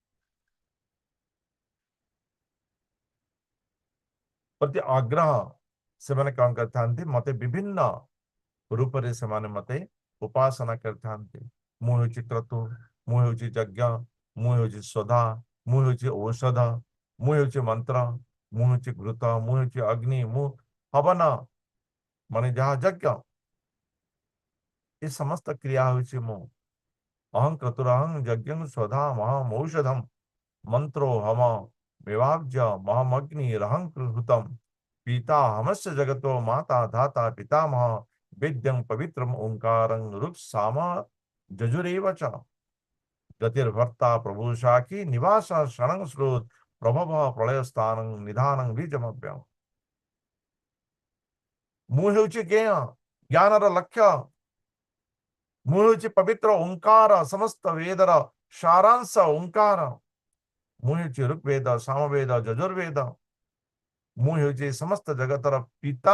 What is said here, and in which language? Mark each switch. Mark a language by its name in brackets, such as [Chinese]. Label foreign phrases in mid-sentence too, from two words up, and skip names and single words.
[Odia] ପ୍ରତି ଆଗ୍ରହ ସେ ମାନେ କଉଣ କରନ୍ତି ମତେ ବିଭିନ୍ନ ରୂପ ରେ ସେ ମାନେ ମତେ ଉପାସନା କରନ୍ତି ମୁଁ ହେଉଛି କ୍ରତୁ ମୁଁ ହେଉଛି ଯଜ୍ଞ ମୁଁ ହେଉଛି ସ୍ୱଧା ମୁଁ ହେଉଛି ଔଷଧ ମୁଁ ହେଉଛି ମନ୍ତ୍ର ମୁଁ ହେଉଛି ଘୃତ ମୁଁ ହେଉଛି ଅଗ୍ନି ମୁଁ ହବନ ମାନେ ଯାହା ଯଜ୍ଞ ଏ ସମସ୍ତ କ୍ରିୟା ହେଉଛି ମୋ [Sanskrit] अहं क्रतुरहं यज्ञं स्वधा महमौषधम मंत्रो हम विवाज्य महमग्निरहं कृहुतम पिता हमस्य जगतो माता धाता पितामह वेद्यं पवित्रम ओंकारं ऋक्साम जजुरेव च गतिर्भर्ता प्रभु शाखी निवास शरणं स्रोत प्रभव प्रलय स्थानं निधानं बीजमव्यम [Odia] ମୁଁ ହେଉଛି ଜ୍ଞେୟ ଜ୍ଞାନର ଲକ୍ଷ୍ୟ ମୁଁ ହେଉଛି ପବିତ୍ର ଓଙ୍କାର ସମସ୍ତ ବେଦର ସାରାଂଶ ଓଙ୍କାର ମୁଁ ହେଉଛି ଋଗ୍ବେଦ ସାମବେଦ ଯଜୁର୍ବେଦ ମୁଁ ହେଉଛି ସମସ୍ତ ଜଗତର ପିତା